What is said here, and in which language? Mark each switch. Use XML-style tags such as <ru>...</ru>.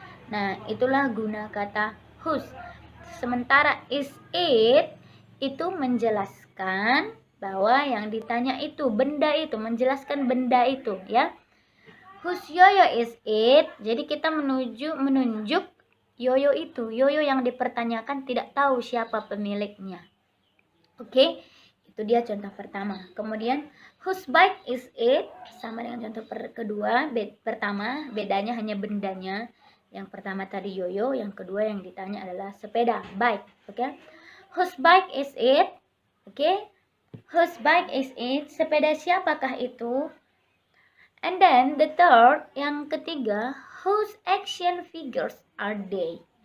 <id>Nah, itulah guna kata whose. Sementara is it itu menjelaskan bahwa yang ditanya itu benda itu, menjelaskan benda itu, ya.</id> <en>Whose yoyo is it?</en> <id>Jadi kita menunjuk yoyo itu, yoyo yang dipertanyakan tidak tahu siapa pemiliknya. Oke, itu dia contoh pertama. Kemudian</id> <en>whose bike is it?</en> <id>Sama dengan contoh kedua. Pertama bedanya hanya bendanya. Yang pertama tadi yoyo, yang kedua yang ditanya adalah sepeda, bike.</id> <en>Oke, whose bike is it? Oke, whose bike is it?</en> <id>Sepeda siapakah itu?</id> <en>And then the third,</en> <id>yang ketiga,</id> <en>whose action figures are they?</en>